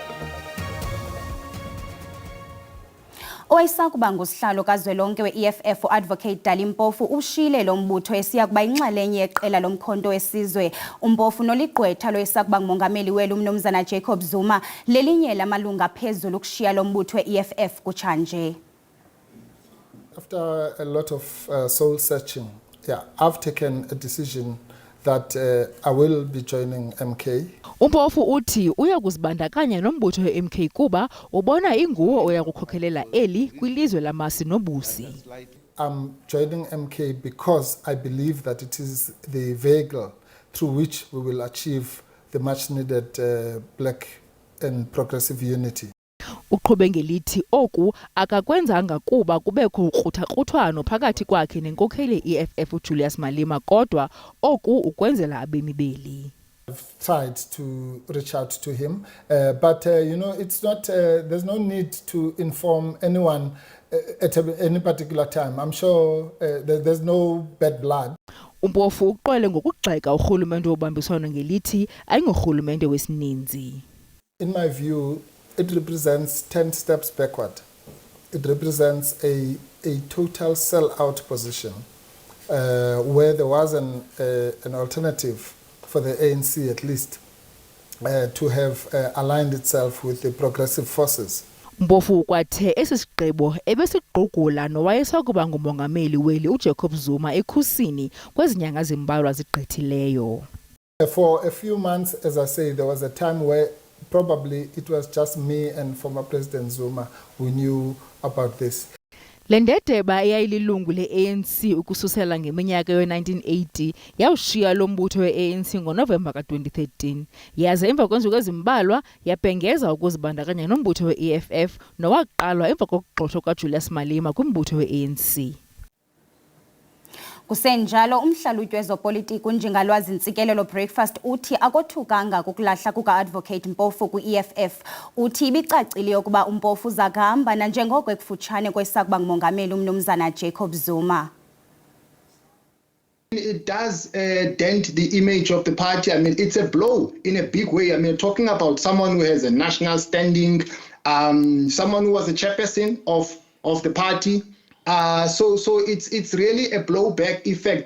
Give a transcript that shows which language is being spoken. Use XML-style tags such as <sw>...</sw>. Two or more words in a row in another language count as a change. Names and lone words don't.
<xh>Oyisakuba ngusihlalo kazwelonke we-EFF Advocate Dali Mpofu ushile lo mbutho esiya kuba inxalenye yeqela lomkhonto wesizwe. Umpofu noligqwetha loyisakuba ngumongameli welu umnumzana Jacob Zuma lelinye lamalunga phezulu ukushiya lo mbutho we-EFF kutshanje.</xh> <en>After a lot of soul searching, I've taken a decision that I will be joining MK.</en> <xh>Umpofu uthi uya kuzibandakanya nombutho we-MK kuba ubona inguwo oya kukhokhelela eli kwilizwe lamasi nobusi.</xh> <en>I'm joining MK because I believe that it is the vehicle through which we will achieve the much needed black and progressive unity.</en> <xh>Uqhube ngelithi oku akakwenzanga kuba kubekho ukruthakrutwano phakathi kwakhe nenkokheli EFF uJulius Malema kodwa oku ukwenzela abemi beli.</xh> <en>I've tried to reach out to him, but it's not. There's no need to inform anyone at any particular time. I'm sure there's no bad blood.</en> <xh>Umpofu uqwele ngokugxeka urhulumente wobambiswano ngelithi ayingorhulumente wesininzi.</xh> <en>In my view, it represents 10 steps backward. It represents a total sell-out position where there was an alternative for the ANC at least to have aligned itself with the progressive forces.</en> <xh>Mpofu kwathe esisigqibo ebesigqugula nowayesakuba ngumongameli weli uJacob Zuma ekhusini kwezinyanga zimbalwa zigqithileyo.</xh> <en>For a few months, as I say, there was a time where probably it was just me and former President Zuma who knew about this.</en> <xh>Lendedeba eyayililungu le-ANC ukususela ngeminyaka yo-1980 yawushiya lo mbutho we-ANC ngoNovemba ka-2013 yaze emva kwenzuku ezimbalwa yabhengeza ukuzibandakanya nombutho we-EFF nowaqalwa emva kokugxothwa kaJulius Malema kwimbutho we-ANC. Kusenjalo umhlalutyi wezopolitiki uNjingalwazi Ntsikelelo Breakfast uthi akothukanga kukulahla kuka-Advocate Mpofu kwi-EFF uthi ibicacile ukuba uMpofu zakahamba nanjengoko ekufutshane kwesakuba ngumongameli umnumzana Jacob Zuma.</xh> <en>It does dent the image of the party. I mean, it's a blow in a big way. I mean, talking about someone who has a national standing, someone who was a chairperson of the party. So it's really a blowback effect.</en>